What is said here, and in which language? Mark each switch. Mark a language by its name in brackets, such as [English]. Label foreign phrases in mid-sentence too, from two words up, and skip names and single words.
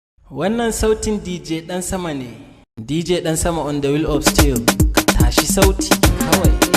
[Hausa] Wannan sautin D J Ɗan Sama ne. [English] D J Ɗan Sama on the wheel of steel. [Hausa] Ka tashi sauti kawai.